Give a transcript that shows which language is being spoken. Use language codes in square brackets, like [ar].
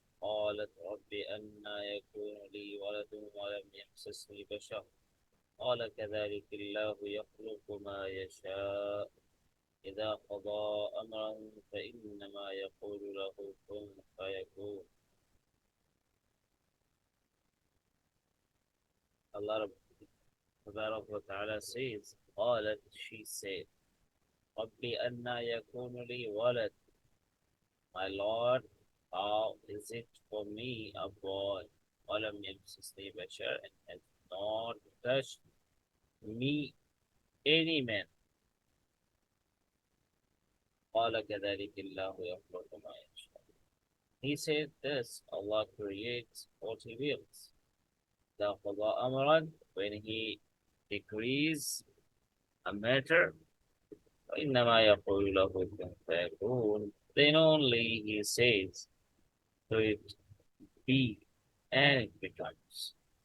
[ar] قالت رب أنى يكون لي ولد ولم يمسسني بشر قال كذلك الله يخلق ما يشاء إذا قضى أمرا فإنما يقول له كن فيكون. [en] Allah Ta'ala says, قالت, she said, [ar] ربي أنى يكون لي ولد, [en] my Lord, how is it for me a boy? [ar] ولم يمسسني بشر, [en] and has not touched me any man. [ar] قال كذلك الله يخلق ما يشاء. [en] He said this, Allah creates what He wills. [ar] إذا قضى أمرا, [en] when He decrees a matter, [ar] فإنما يقول له كن فيكون, [en] then only He says to it be, and it becomes.